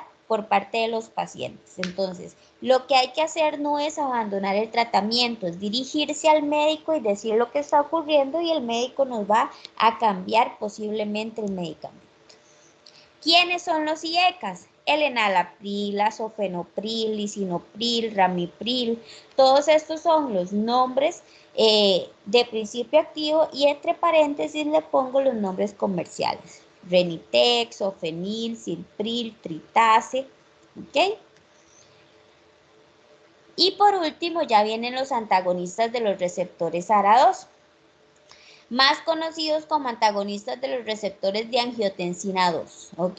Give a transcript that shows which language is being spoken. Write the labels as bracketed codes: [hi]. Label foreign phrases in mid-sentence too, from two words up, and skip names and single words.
[es] Por parte de los pacientes. Entonces, lo que hay que hacer no es abandonar el tratamiento, es dirigirse al médico y decir lo que está ocurriendo y el médico nos va a cambiar posiblemente el medicamento. ¿Quiénes son los IECAS? El enalapril, azofenopril, lisinopril, ramipril, todos estos son los nombres de principio activo y entre paréntesis le pongo los nombres comerciales. Renitex, Ofenil, Silpril, Tritase, ¿ok? Y por último ya vienen los antagonistas de los receptores ARA2, más conocidos como antagonistas de los receptores de angiotensina 2, ¿ok?